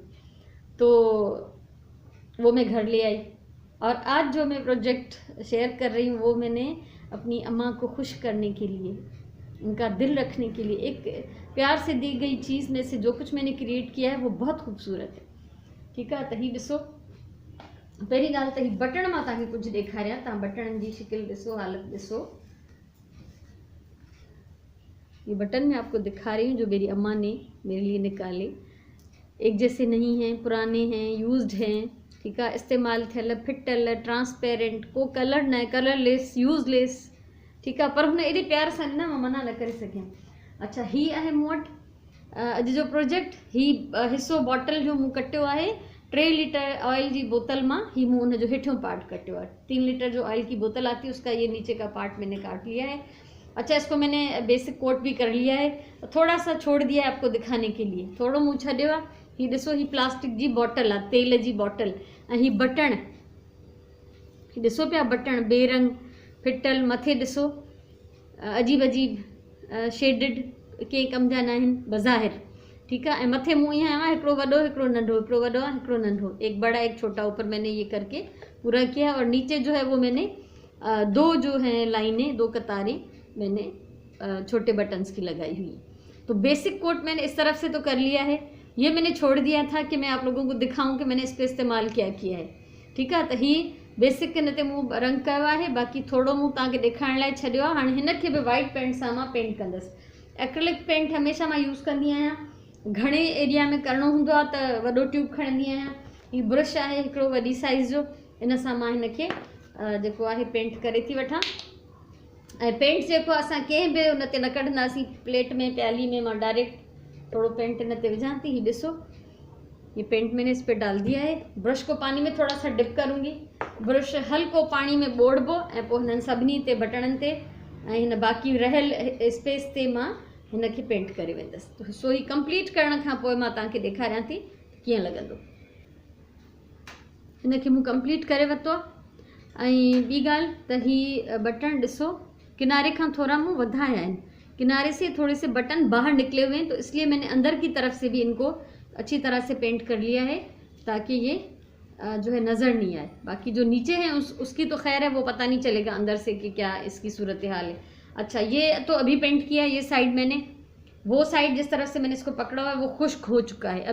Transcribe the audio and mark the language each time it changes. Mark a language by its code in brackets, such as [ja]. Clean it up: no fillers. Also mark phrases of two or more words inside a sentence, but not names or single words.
[hi] तो वो मैं घर ले आई और आज जो मैं प्रोजेक्ट शेयर कर रही हूँ वो मैंने अपनी अम्मा को खुश करने के लिए, उनका दिल रखने के लिए, एक प्यार से दी गई चीज़ में से जो कुछ मैंने क्रिएट किया है वो बहुत खूबसूरत है। ठीक है, [sd] त ही ॾिसो, पहिरीं ॻाल्हि त ही बटण मां तव्हांखे कुझु ॾेखारियां, तव्हां बटणनि जी शिकिल ॾिसो, हालत ॾिसो। [hi] ये बटन मैं आपको दिखा रही हूँ जो मेरी अम्मा ने मेरे लिए निकाले। एक जैसे नहीं हैं, पुराने हैं, यूज्ड हैं, ठीक है, [sd] इस्तेमाल थियल, फिटल, ट्रांसपेरेंट, को कलर न, [en] colorless, useless, [hi] ठीक है, [sd] पर हुन एॾे प्यार सां ॾिना मां मना न करे सघियमि। अच्छा, ही आहे मूं वटि अॼु जो प्रोजेक्ट। ही हिसो बॉटल जो मूं कटियो आहे 3 लीटर [hi] ऑयल की बोतल [sd] मां, ही मुँह उन जो हेठों पार्ट कटियो है। [hi] 3 लीटर जो ऑयल की बोतल आती है उसका ये नीचे का पार्ट मैंने काट लिया है। अच्छा, इसको मैंने बेसिक कोट भी कर लिया है, थोड़ा सा छोड़ दिया है आपको दिखाने के लिए, [sd] थोड़ो मुँह छॾियो आहे। ही ॾिसो, ही प्लास्टिक जी बॉटल आहे, तेल जी बॉटल, ऐं ही बटण, ही ॾिसो पिया बटण बेरंग फिटल, मथे ॾिसो अजीब अजीब शेडिड, कंहिं कम जा न आहिनि बज़ाहिर, [hi] ठीक है। [sd] मथे मुँह [hi] यहाँ है, [sd] हिकिड़ो वॾो हिकिड़ो नंढो, हिकिड़ो वॾो आहे हिकिड़ो नंढो, [hi] एक बड़ा एक छोटा, ऊपर मैंने ये करके पूरा किया और नीचे जो है वो मैंने 2 जो हैं लाइनें, 2 कतारें मैंने छोटे बटन्स की लगाई हुई। तो बेसिक कोट मैंने इस तरफ से तो कर लिया है, ये मैंने छोड़ दिया था कि मैं आप लोगों को दिखाऊं कि मैंने इस पर इस्तेमाल क्या किया है, ठीक है। [sd] तो ही बेसिक के नते मूं रंग कयो आहे, बाक़ी थोड़ो मूं तव्हांखे ॾेखारण लाइ छॾियो आहे। हाणे हिन खे बि वाइट पेंट सां मां पेंट कंदसि। एक्रिलिक पेंट हमेशह मां यूज़ कंदी आहियां, घणे एरिया में करिणो हूंदो आहे त वॾो ट्यूब खणंदी आहियां। ही ब्रश आहे हिकिड़ो वॾी साइज़ जो, इन सां मां हिन खे जेको आहे पेंट करे थी वठां। ऐं पेंट जेको असां कंहिं बि उन ते न कढंदासीं, प्लेट में प्याली में मां डायरेक्ट थोड़ो पेंट इन ते विझां थी। ही ॾिसो, [hi] ये पेंट मैंने इस पे डाल दिया है। ब्रश को पानी में थोड़ा सा डिप करूँगी, [sd] ब्रश हल्को पानी में ॿोड़बो ऐं पोइ हिननि सभिनी ते बटणनि ते ऐं हिन बाक़ी रहियल स्पेस ते मां हिन खे पेंट करे वेंदसि। तो सो ही कंप्लीट करण खां पोइ मां तव्हांखे ॾेखारियां थी कीअं लॻंदो। हिन खे मूं कंप्लीट करे वरितो आहे। ऐं ॿी ॻाल्हि त ही बटण ॾिसो, किनारे खां थोड़ा मूं वधाया आहिनि, [hi] किनारे से थोड़े से बटन बाहर निकले हुए हैं, तो इसलिए मैंने अंदर की तरफ से भी इनको अच्छी तरह से पेंट कर लिया है ताकि ये जो है नज़र नहीं आए। बाकी जो नीचे हैं उसकी तो खैर है, वो पता नहीं चलेगा अंदर से कि क्या इसकी सूरत हाल है। अच्छा, ये तो अभी पेंट किया है, ये साइड मैंने, वो साइड जिस तरफ से मैंने इसको पकड़ा हुआ है वो खुश्क हो चुका है।